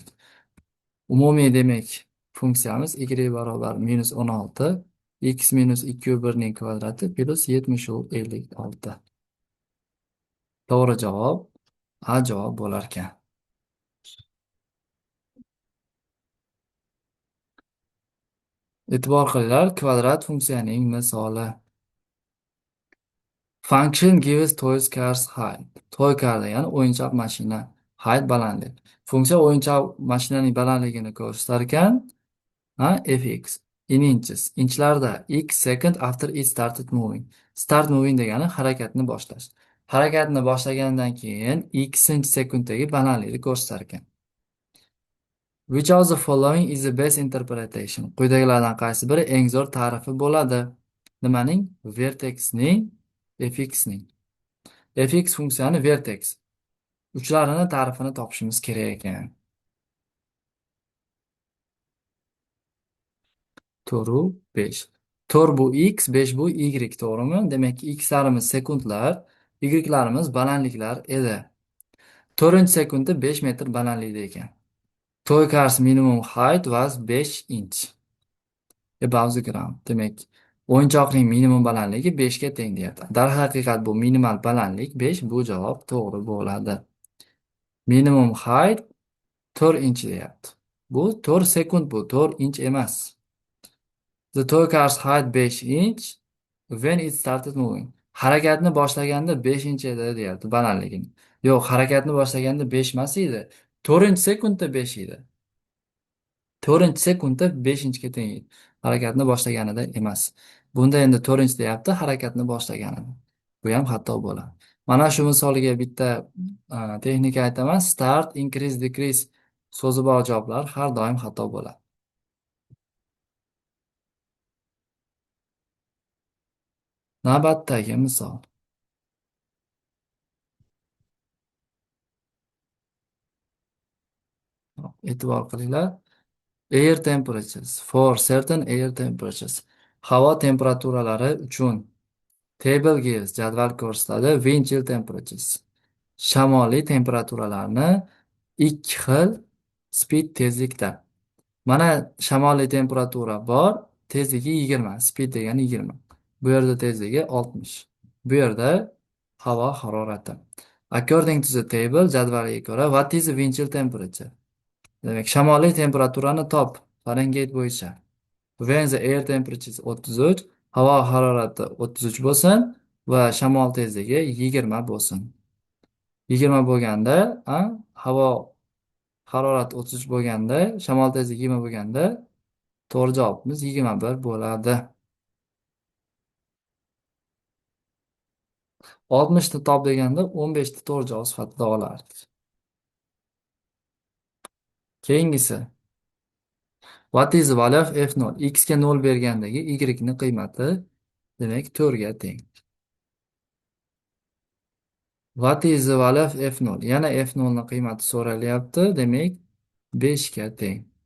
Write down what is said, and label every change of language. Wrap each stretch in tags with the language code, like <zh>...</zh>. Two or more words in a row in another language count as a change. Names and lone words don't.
<uz>Umumiy demak funksiyamiz y barobar minus 16 x minus 2 yu 1 ning kvadrati plus 70 u 56. To'g'ri javob A javob bo'lar ekan. E'tibor qilinglar, kvadrat funksiyaning misoli.</uz> <en>Function gives toy cars height. Toy car</en> <uz>degani o'yinchoq mashina. Height balandlik. Funksiya o'yinchoq mashinaning balandligini ko'rsatar ekan,</uz> <en>fx in inches. Inchlarda x second after it started moving. Start moving</en> <uz>degani harakatni boshlash. Harakatni boshlagandan keyin x-inchi sekunddagi balandlikni ko'rsatar ekan.</uz> <en>Which of the following is the best interpretation?</en> <uz>Quyidagilardan qaysi biri eng zo'r ta'rifi bo'ladi? Nimaning? Vertexning, fxning. Fx funksiyani vertex. Uchlarini ta'rifini topishimiz kerak ekan. 4 u 5. 4 bu x, 5 bu y, to'g'rimi? Demak, x'larimiz sekundlar, y'larimiz balandliklar edi. 4-sekundda 5 metr balandlikda ekan.</uz> <en>Toy cars minimum height was 5 inch. Above the ground.</en> <uz>Demak, o'yinchoqning minimum balandligi 5 ga teng deyapti. Darhaqiqat bu minimal balandlik 5, bu javob to'g'ri bo'ladi.</uz> <en>Minimum height 4 inch deyapti.</en> <uz>Bu 4 sekund, bu 4 inch emas.</uz> <en>The toy car's height 5 inch when it started moving.</en> <uz>Harakatni boshlaganda 5 inch edi deyapti balandligini. Yo'q, harakatni boshlaganda 5 emas edi. 4-sekundda 5 edi. 4-sekundda 5 inchga teng edi. Harakatni boshlaganida emas. Bunda endi 4 deyapti, harakatni boshlaganida. Bu ham xato bo'ladi. Mana shu misoliga bitta texnika aytaman.</uz> <en>Start, increase, decrease</en> <uz>so'zi bor javoblar har doim xato bo'ladi. Navbatdagi misol. E'tibor qilinglar.</uz> <en>Air temperatures for certain air temperatures.</en> <uz>Havo temperaturalari uchun.</uz> <en>Table gives</en> <uz>jadval ko'rsatadi.</uz> <en>Wind chill temperatures.</en> <uz>Shamoliy temperaturalarni ikki xil speed tezlikda. Mana shamoliy temperatura bor, tezligi 20, speed degani 20. Bu yerda tezligi 60. Bu yerda havo harorati.</uz> <en>According to the table,</en> <uz>jadvalga ko'ra,</uz> <en>what is the wind chill temperature?</en> <uz>Demak, shamoliy temperaturani top Fahrenheit bo'yicha.</uz> <en>When the air temperature is 33,</en> <uz>havo harorati 33 bo'lsin va shamol tezligi 20 bo'lsin. 20 bo'lganda, havo harorati 33 bo'lganda, shamol tezligi 20 bo'lganda, to'g'ri javobimiz 21 bo'ladi. 60 ni top deganda 15 ni to'g'ri javob sifatida olardik. Keyingisi.</uz> <en>What is the value of f0?</en> <uz>X ga 0 bergandagi y ni qiymati demak 4 ga teng.</uz> <en>What is the value of f0?</en> <uz>Yana f0 ni qiymati so'ralyapti, demak 5 ga teng.</uz>